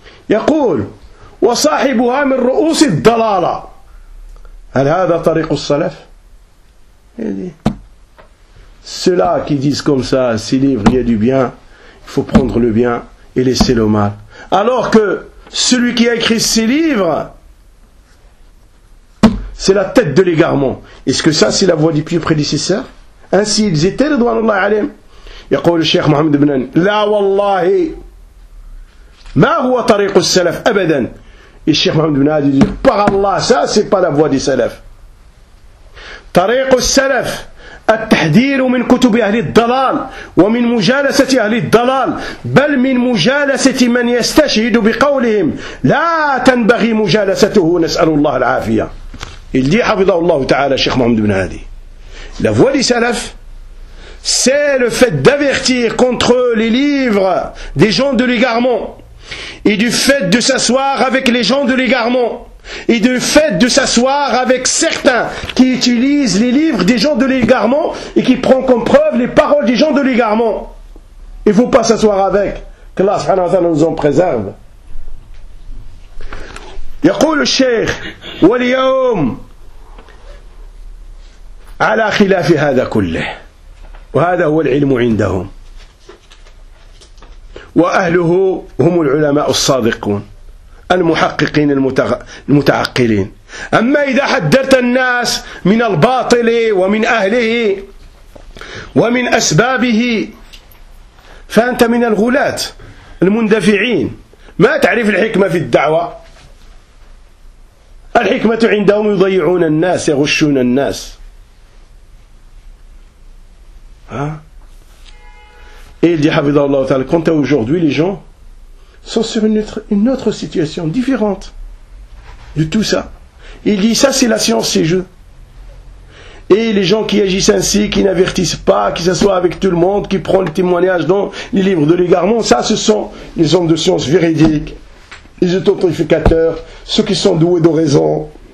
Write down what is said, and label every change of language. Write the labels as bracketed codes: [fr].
[ar] يقول وصاحبها من رؤوس الضلالة هل هذا طريق السلف؟ [fr] Ceux-là qui disent comme ça, ces livres, il y a du bien, il faut prendre le bien et laisser le mal. Alors que celui qui a écrit ces livres, c'est la tête de l'égarement. Est-ce que ça, c'est la voie du pieux prédécesseur? Ainsi, ils étaient le droit de Allah alayhim. [ar] يقول الشيخ محمد بن أن لا والله ما هو طريق السلف أبدا. الشيخ محمد بن هادي يقول [fr] par Allah, ça c'est pas la voie du salaf. [ar] طريق السلف التحذير من كتب أهل الضلال ومن مجالسة أهل الضلال بل من مجالسة من يستشهد بقولهم لا تنبغي مجالسته نسأل الله العافية. اللي حفظه الله تعالى الشيخ محمد بن هادي [fr] la voie du salaf, c'est le fait d'avertir contre les livres des gens de l'égarement, et du fait de s'asseoir avec les gens de l'égarement, et du fait de s'asseoir avec certains qui utilisent les livres des gens de l'égarement et qui prennent comme preuve les paroles des gens de l'égarement. Il ne faut pas s'asseoir avec. Que Allah subhanahu wa ta'ala nous en préserve. [ar] يقول الشيخ واليوم على خلاف هذا كله وهذا هو العلم عندهم وأهله هم العلماء الصادقون المحققين المتعقلين. أما إذا حذرت الناس من الباطل ومن أهله ومن أسبابه فأنت من الغلاة المندفعين، ما تعرف الحكمة في الدعوة. الحكمة عندهم يضيعون الناس، يغشون الناس. [fr] ها il dit Habibullah Ta'ala, quant à aujourd'hui, les gens sont sur une autre situation différente de tout ça. Il dit ça, c'est la science, ces jeux. Et les gens qui agissent ainsi, qui n'avertissent pas, qui s'assoient avec tout le monde, qui prend le témoignage dans les livres de l'égarement, ça, ce sont les hommes de science véridiques, les authentificateurs, ceux qui sont doués de raison.